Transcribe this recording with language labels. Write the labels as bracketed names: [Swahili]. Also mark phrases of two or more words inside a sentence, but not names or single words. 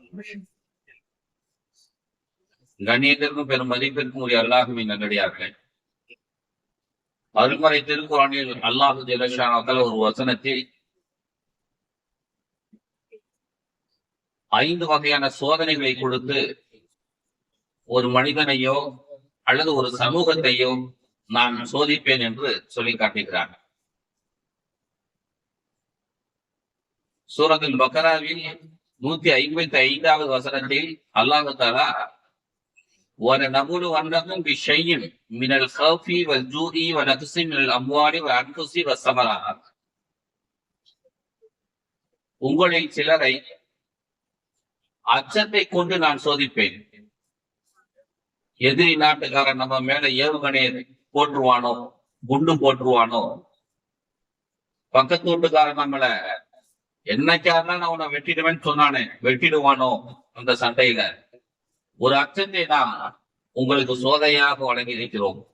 [Tamil] கண்ணியத்திற்கும் பெரும் மதிப்பிற்கும் உரிய அல்லாஹ்வின் நல்லடியார்களே, அருள்மறை திருக்குர்ஆனில் [Arabic] الله جل شأنه تعالى [Tamil] ஒரு வசனத்தில் 5 வகையான சோதனைகளை கொடுத்து ஒரு மனிதனையோ அல்லது ஒரு சமூகத்தையோ நான் சோதிப்பேன் என்று சொல்லி காட்டுகிறார். சூரத்துல் பக்ராவில் 155வது வசனத்தில் [Arabic] الله تعالى وَلَنَبْلُوَنَّكُمْ بِشَيْءٍ مِنَ الْخَوْفِ وَالْجُوعِ وَنَقْصٍ مِنَ الْأَمْوَالِ وَالْأَنْفُسِ وَالثَّمَرَاتِ [Tamil] உங்களை சிலரை அச்சத்தை கொண்டு நான் சோதிப்பேன். எதிரி நாட்டுக்காரன் நம்ம மேல ஏவுகணையை போட்டுருவானோ, குண்டு போட்டுருவானோ, பக்கத்து வீட்டுக்காரன் நம்மள என்னைக்காரனா நான் உன்னை வெட்டிடுவேன்னு சொன்னானே வெட்டிடுவானோ, அந்த சண்டையில ஒரு அச்சத்தை நாம் உங்களுக்கு சோதனையாக வழங்கி இருக்கிறோம்.